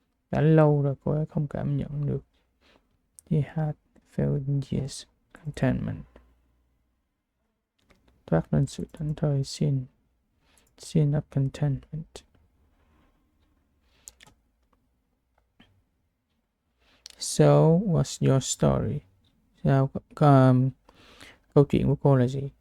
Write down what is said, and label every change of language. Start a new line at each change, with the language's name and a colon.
Vietnamese: Đã lâu rồi cô ấy không cảm nhận được.
English: He had felt in years contentment.
Vietnamese: Toát lên sự thảnh thơi,
English: sense of contentment. So, what's your story?
Vietnamese: Sao, câu chuyện của cô là gì?